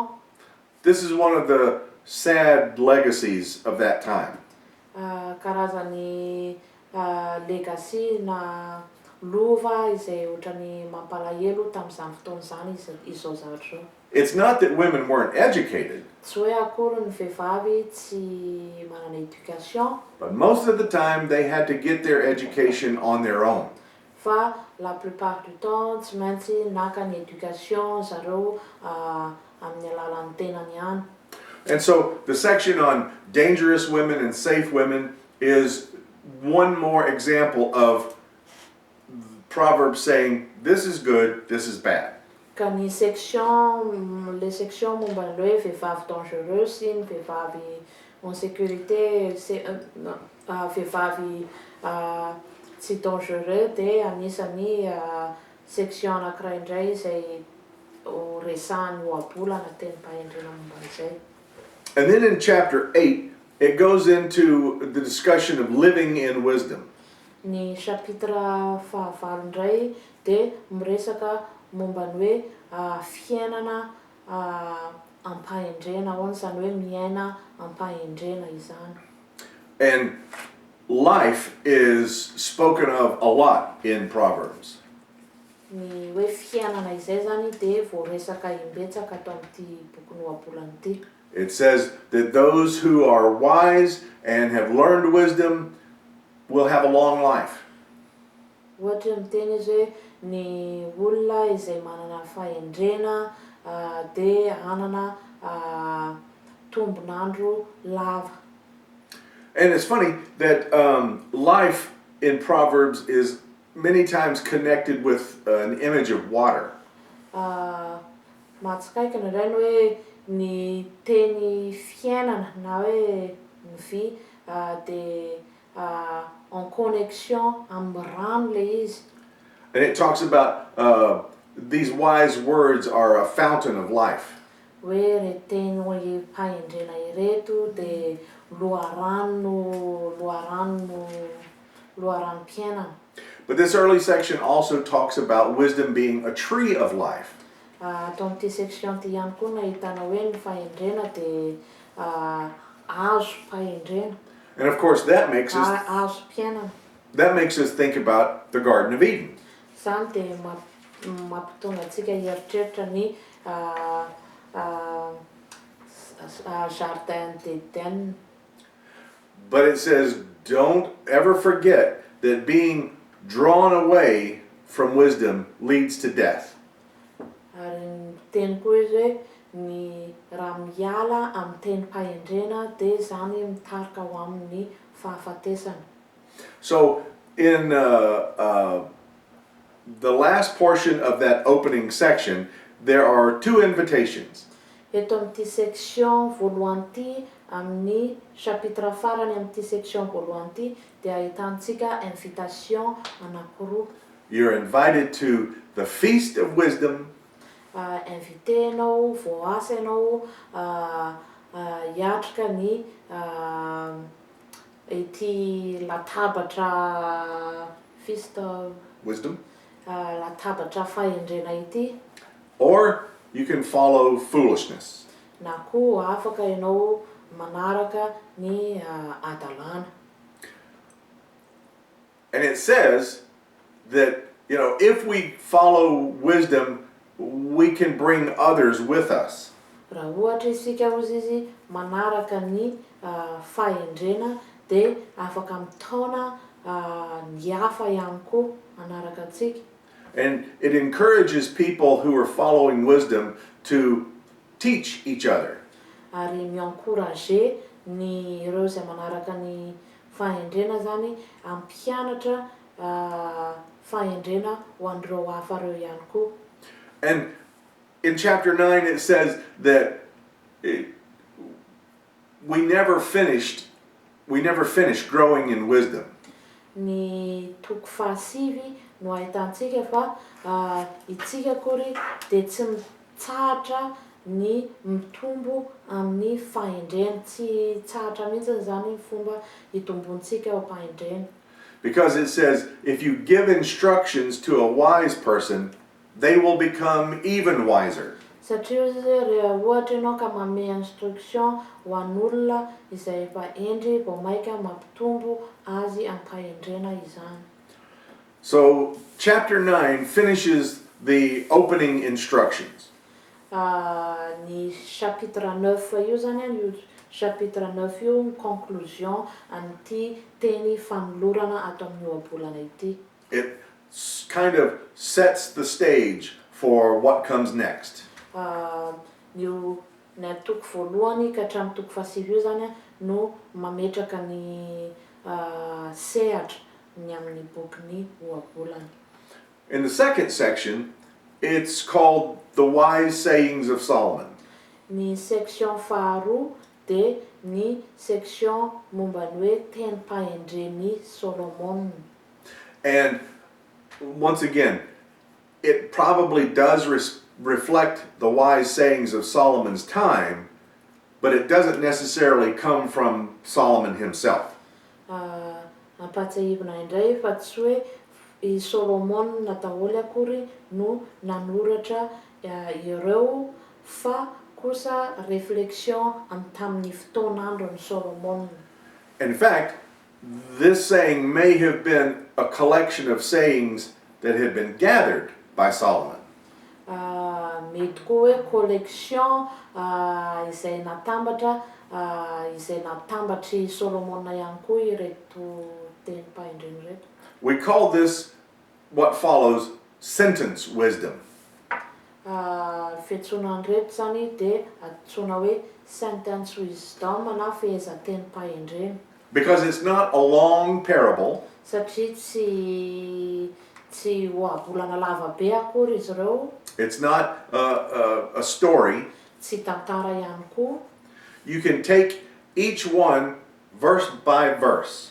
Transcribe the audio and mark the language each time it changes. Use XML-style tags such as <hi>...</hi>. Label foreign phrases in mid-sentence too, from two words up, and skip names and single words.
<en>This is one of the sad legacies of that time.</en> <mg>Karazany legacy na lova izay ohatrany mampalahelo tamin'izany fotoana izany izao zavatra zao.</mg> <en>It's not that women weren't educated.</en> <mg>Tsy hoe akory ny vehivavy tsy manana éducation.</mg> <en>But most of the time they had to get their education on their own.</en> <mg>Fa</mg> <fr>la plupart du temps</fr> <mg>tsy maintsy naka ny éducation zareo amin'ny alalan'ny tenany ihany.</mg> <en>And so the section on dangerous women and safe women is one more example of Proverbs saying, this is good, this is bad.</en> <mg>Ka ny section,</mg> <fr>les sections</fr> <mg>momba ny hoe vehivavy dangereux sy ny vehivavy</mg> <fr>en sécurité,</fr> <mg>vehivavy tsy dangereux de anisany section anankiray indray izay resahan'ny ohabolana teny mpahendrena momba an'izay.</mg> <en>And then in chapter 8, it goes into the discussion of living in wisdom.</en> <mg>Ny chapitre fahavalo indray dia miresaka momba ny hoe fiainana ampahendrena ahoana, izany hoe miaina ampahendrena izany.</mg> <en>And life is spoken of a lot in Proverbs.</en> <mg>Ny hoe fiainana izay zany dia voaresaka imbetsaka ato amin'ity boky ohabolana ity.</mg> <en>It says that those who are wise and have learned wisdom will have a long life.</en> <mg>Ohatra miteny izy hoe ny olona izay manana fahendrena dia hanana tombonandro lava.</mg> <en>And it's funny that life in Proverbs is many times connected with an image of water.</en> <mg>Mahatsikaiky indray ny hoe ny teny fiainana na hoe ny vy dia</mg> <fr>en connexion</fr> <mg>amin'ny rano le izy.</mg> <en>And it talks about these wise words are a fountain of life.</en> <mg>Hoe reteny hoe mpahendrena ireto dia loharanon'mpiainana.</mg> <en>But this early section also talks about wisdom being a tree of life.</en> <mg>Ato amin'ity section ity ihany koa nahitana hoe ny fahendrena dia hazo fahendrena.</mg> <en>And of course that makes</en> <mg>Hazo mpiainana.</mg> <en>us think about the Garden of Eden.</en> <mg>Izany dia mampitonga antsika hieritreritra ny Jardin d'Eden.</mg> <en>But it says, don't ever forget that being drawn away from wisdom leads to death.</en> <mg>Ary ny teny koa izy hoe ny raha miala amin'ny teny mpahendrena dia zany mitarika ho amin'ny fahafatesana.</mg> <en>So in the last portion of that opening section, there are two invitations.</en> <mg>Eto amin'ity section voalohany ity, amin'ny chapitre farany amin'ity section voalohany ity, dia ahitantsika invitation anankiroa.</mg> <en>You're invited to the feast of wisdom.</en> <mg>Invité ianao, voasa ianao hiatrika ny ity latabatra</mg> <en>feast of Wisdom.</en> <mg>latabatra fahendrena ity.</mg> <en>Or you can follow foolishness.</en> <mg>Na koa afaka ianao manaraka ny adalana.</mg> <en>And it says that, if we follow wisdom, we can bring others with us.</en> <mg>Raha ohatra isika ozy izy manaraka ny fahendrena dia afaka mitaona ny hafa ihany koa manaraka antsika.</mg> <en>And it encourages people who are following wisdom to teach each other.</en> <mg>Ary mi-encourager ny ireo izay manaraka ny fahendrena zany ampianatra fahendrena ho an'ireo hafa ireo ihany koa.</mg> <en>And in chapter 9 it says that we never finished growing in wisdom.</en> <mg>Ny toko fahasivy no ahitantsika fa itsika kory dia tsy mitsahatra ny mitombo amin'ny fahendrena, tsy tsahatra mihitsy zany ny fomba hitombontsika ao am-pahendrena.</mg> <en>Because it says if you give instructions to a wise person, they will become even wiser.</en> <mg>Satria rehefa ohatra ianao ka manome instruction ho an'olona izay efa endry vao maika mampitombo azy am-pahendrena izany.</mg> <en>So chapter 9 finishes the opening instructions.</en> <mg>Ny chapitre 9 io zany io chapitre 9 io ny conclusion an'ity teny fanolorana ato amin'ny ohabolana ity.</mg> <en>It kind of sets the stage for what comes next.</en> <mg>Io ny toko voalohany ka hatramin'ny toko fahasivy io zany no mametraka ny sehatra ny amin'ny bokin'ny ohabolana.</mg> <en>In the second section, it's called the wise sayings of Solomon.</en> <mg>Ny section faharoa dia ny section momba ny hoe tenim-pahendren'i Solomon.</mg> <en>And once again, it probably does reflect the wise sayings of Solomon's time, but it doesn't necessarily come from Solomon himself.</en> <mg>Ampatsahivina indray fa tsy hoe i Solomon daholo akory no nanoratra ireo fa kosa réflexion tamin'ny fotoan'andron'ny Solomon.</mg> <en>In fact, this saying may have been a collection of sayings that had been gathered by Solomon.</en> <mg>Mety koa hoe collection izay natambatra izay natambatry Solomon ihany koa ireto tenim-pahendreny reto.</mg> <en>We call this what follows sentence wisdom.</en> <mg>Fiantsonany reto zany dia antsoina hoe</mg> <en>sentence wisdom</en> <mg>na fehezan-tenim-pahendreny.</mg> <en>Because it's not a long parable,</en> <mg>Satria tsy ohabolana lava be akory izy ireo,</mg> <en>it's not a story.</en> <mg>tsy tantara ihany koa.</mg> <en>You can take each one verse by verse.</en>